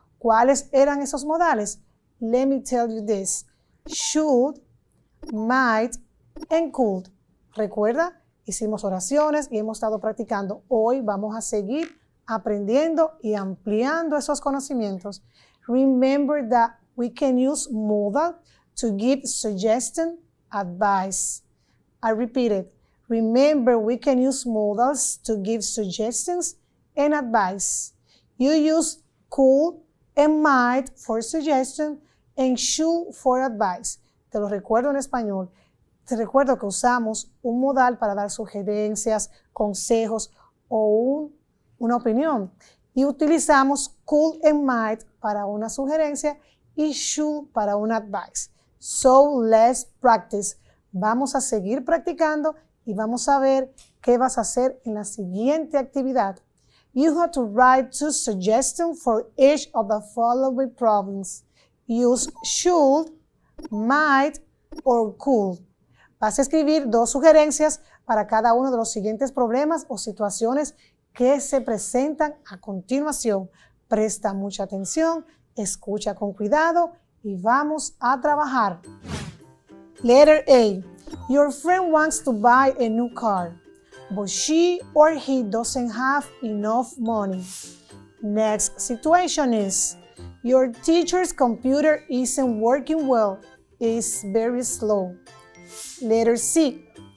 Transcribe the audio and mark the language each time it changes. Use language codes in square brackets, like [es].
[es] ¿Cuáles eran esos modales? [en] Let me tell you this. Should, might, and could. [es] Recuerda, hicimos oraciones y hemos estado practicando. Hoy vamos a seguir aprendiendo y ampliando esos conocimientos. [en] Remember that we can use modal to give suggestion, advice. I repeat it. Remember, we can use modals to give suggestions and advice. You use could and might for suggestion and should for advice. [es] Te lo recuerdo en español. Te recuerdo que usamos un modal para dar sugerencias, consejos o una opinión. Y utilizamos could and might para una sugerencia y should para una advice. [en] So let's practice. [es] Vamos a seguir practicando y vamos a ver qué vas a hacer en la siguiente actividad. [en] You have to write 2 suggestions for each of the following problems. Use should, might, or could. [es] Vas a escribir 2 sugerencias para cada uno de los siguientes problemas o situaciones que se presentan a continuación. Presta mucha atención, escucha con cuidado y vamos a trabajar. [en] Letter A. Your friend wants to buy a new car, but she or he doesn't have enough money. Next situation is, your teacher's computer isn't working well, it's very slow. Letter C.